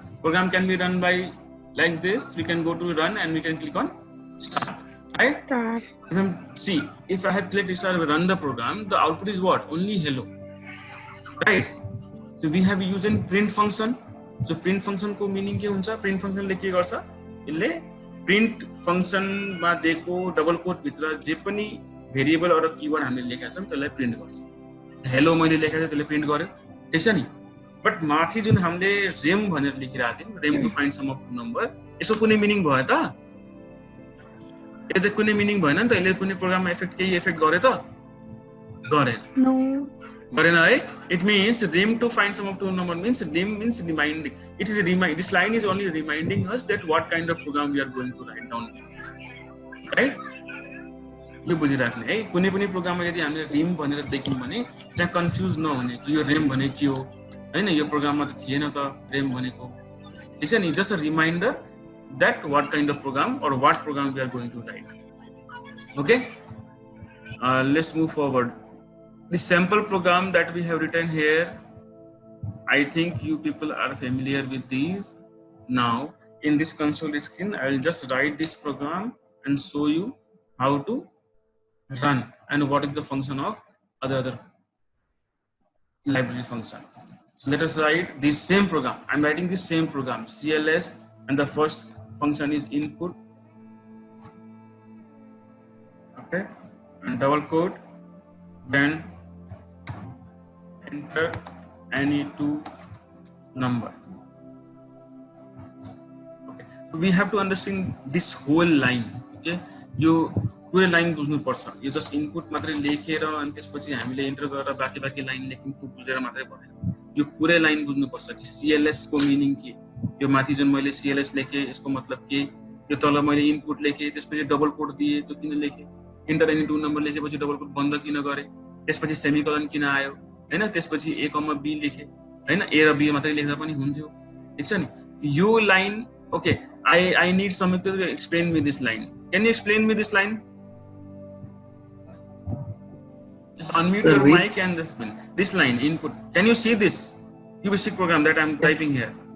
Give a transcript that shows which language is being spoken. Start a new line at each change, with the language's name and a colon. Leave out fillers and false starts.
English: Program can be run by like this. We can go to run and we can click on start. Right? Start. See, if I have clicked start run the program, the output is what? Only hello. Right? So we have used in print function. So print function
Nepali: को meaning के हुन्छ? Print function ले के गर्छ? यसले print function मा दिएको double coat भित्र जे पनि भेरिएबल अर कीवर्ड हामीले लेखेका छौं त्यसलाई प्रिन्ट गर्छ। हेलो मैले लेखेको थिएँ त्यसले प्रिन्ट गर्यो, ठीक छ नि? बट माथि जुन हामीले रेम भनेर लेखिरहेको थियौं, RAM to find some of number, यसको कुनै मिनिङ भयो त? यसले कुनै मिनिङ भएन नि त? यसले कुनै प्रोग्राममा इफेक्ट केही इफेक्ट गर्यो त? गरेन।
English: No.
Nepali: गरेन है?
English: It means rem to find sum of two number means rem means reminding. It is this line is only reminding us that what kind of program we are going to write down.
Nepali: Right? यो बुझिराख्ने है। कुनै पनि प्रोग्राममा यदि हामीले RAM भनेर देख्यौं भने त्यहाँ कन्फ्युज नहुने कि यो रेम भने के हो, हैन? यो प्रोग्राममा त थिएन त रेम भनेको, ठीक छ नि?
English: Just a reminder that what kind of program or what program we are going to write. Okay, let's move forward. The sample program that we have written here, I think you people are familiar with these. Now in this console screen I will just write this program and show you how to run and what is the function of other library function. So let us write this same program. I'm writing this same program, CLS, and the first function is input, okay, and double quote, then enter any two number. Okay, so we have to understand this whole line. Okay, you
Nepali: पूरे line बुझ्नु पर्छ। यो just input मात्रै लेखेर अनि त्यसपछि हामीले enter गरेर बाकी लाइन लेख्नु बुझेर मात्रै भएन। यो पूरे लाइन बुझ्नु पर्छ कि सीएलएस को मिनिङ के, यो माथि जुन मैले सीएलएस लेखे यसको मतलब के, यो तल मैले इनपुट लेखे त्यसपछि डबल कोट दिए त्यो किन लेखे, एन्टर एनी टू नम्बर लेखेपछि डबल कोट बन्द किन गरे, त्यसपछि सेमिकोलन किन आयो, हैन? त्यसपछि a, b लेखे, हैन? a र b मात्रै लेख्दा पनि हुन्थ्यो, ठीक छ नि? यो line,
English: Okay, I need Samyukta to explain me this line. Can you explain me this line? Just unmute your mic and just this line input. Can you see this QBasic program that I'm typing here?